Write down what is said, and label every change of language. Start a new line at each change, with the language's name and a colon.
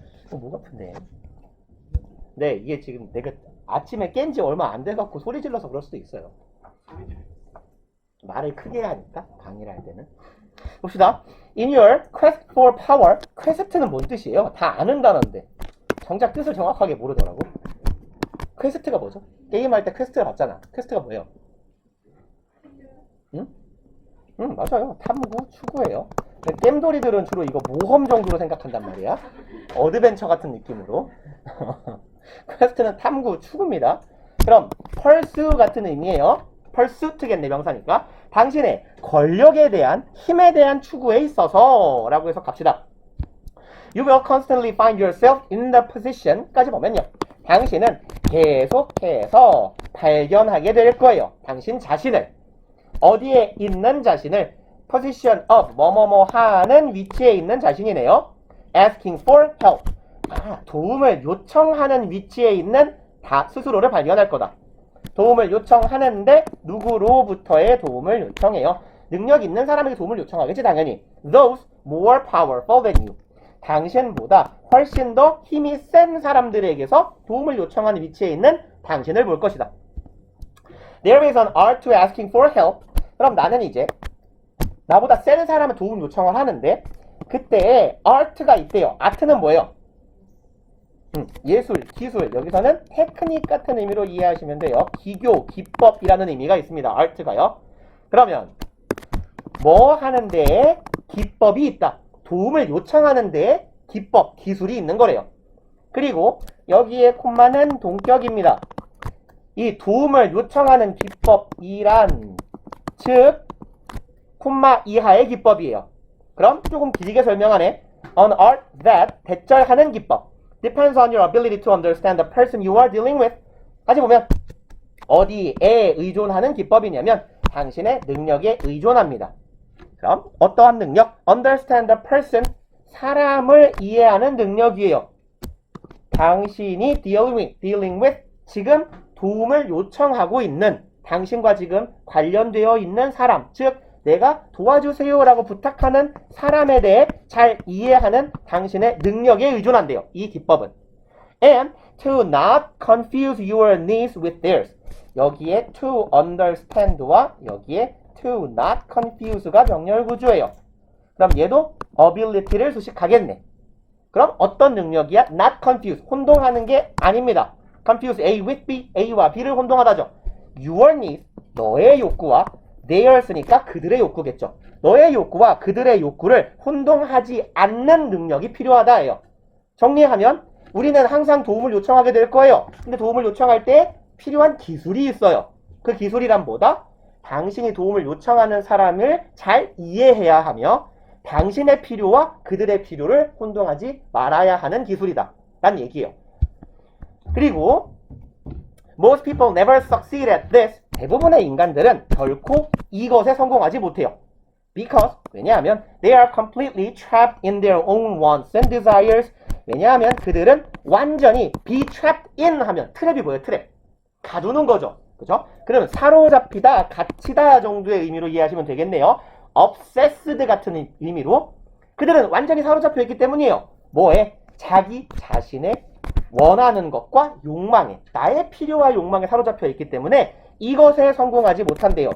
Korean: 목 아픈데. 네, 이게 지금 내가 아침에 깬 지 얼마 안 돼갖고 소리 질러서 그럴 수도 있어요. 말을 크게 하니까 강의를 할 때는. 봅시다.
English: In your quest for power,
Korean: 퀘스트는 뭔 뜻이에요? 다 아는 단어인데 정작 뜻을 정확하게 모르더라고. 퀘스트가 뭐죠? 게임할 때 퀘스트를 받잖아. 퀘스트가 뭐예요? 응? 맞아요. 탐구, 추구예요. 겜돌이들은 주로 이거 모험 정도로 생각한단 말이야. 어드벤처 같은 느낌으로. 퀘스트는 탐구, 추구입니다. 그럼 펄스 같은 의미예요. 펄스트겠네, 명사니까. 당신의 권력에 대한, 힘에 대한 추구에 있어서 라고 해서 갑시다.
English: You will constantly find yourself in the position
Korean: 까지 보면요. 당신은 계속해서 발견하게 될 거예요. 당신 자신을. 어디에 있는 자신을 position of 뭐뭐뭐 하는 위치에 있는 자신이네요.
English: asking for help.
Korean: 도움을 요청하는 위치에 있는 스스로를 발견할 거다. 도움을 요청하는데 누구로부터의 도움을 요청해요. 능력 있는 사람에게 도움을 요청하겠지 당연히.
English: Those more powerful than you.
Korean: 당신보다 훨씬 더 힘이 센 사람들에게서 도움을 요청하는 위치에 있는 당신을 볼 것이다.
English: There is an art to asking for help.
Korean: 그럼 나는 이제 나보다 센 사람의 도움 요청을 하는데 그때 art가 있대요. art는 뭐예요? 예술, 기술. 여기서는 테크닉 같은 의미로 이해하시면 돼요. 기교, 기법이라는 의미가 있습니다. art가요. 그러면 뭐 하는데 기법이 있다. 도움을 요청하는데 기법, 기술이 있는 거래요. 그리고 여기에 콤마는 동격입니다. 이 도움을 요청하는 기법이란 즉 콤마 이하의 기법이에요. 그럼 조금 길게 설명하네.
English: An art that
Korean: 대절하는 기법
English: depends on your ability to understand the person you are dealing with.
Korean: 다시 보면 어디에 의존하는 기법이냐면 당신의 능력에 의존합니다. 그럼 어떠한 능력?
English: Understand the person,
Korean: 사람을 이해하는 능력이에요. 당신이 dealing with, 지금 도움을 요청하고 있는, 당신과 지금 관련되어 있는 사람, 즉 내가 도와주세요라고 부탁하는 사람에 대해 잘 이해하는 당신의 능력에 의존한대요. 이 기법은.
English: And to not confuse your needs with theirs.
Korean: 여기에 to understand와 여기에 to not confuse가 병렬 구조예요. 그럼 얘도 ability를 수식하겠네. 그럼 어떤 능력이야? not confuse, 혼동하는 게 아닙니다. confuse A with B, A와 B를 혼동하다죠. your needs, 너의 욕구와 theirs니까 그들의 욕구겠죠. 너의 욕구와 그들의 욕구를 혼동하지 않는 능력이 필요하다예요. 정리하면 우리는 항상 도움을 요청하게 될 거예요. 근데 도움을 요청할 때 필요한 기술이 있어요. 그 기술이란 뭐다? 당신이 도움을 요청하는 사람을 잘 이해해야 하며 당신의 필요와 그들의 필요를 혼동하지 말아야 하는 기술이다 라는 얘기예요.
English: 그리고 Most people never succeed at this.
Korean: 대부분의 인간들은 결코 이것에 성공하지 못해요.
English: Because,
Korean: 왜냐하면
English: they are completely trapped in their own wants and desires.
Korean: 왜냐하면 그들은 완전히 be trapped in 하면 트랩이 뭐예요? 트랩. 가두는 거죠. 그죠? 그러면 사로잡히다, 갇히다 정도의 의미로 이해하시면 되겠네요. obsessed 같은 의미로 그들은 완전히 사로잡혀 있기 때문이에요. 뭐에? 자기 자신의 원하는 것과 욕망에, 나의 필요와 욕망에 사로잡혀 있기 때문에 이것에 성공하지 못한대요.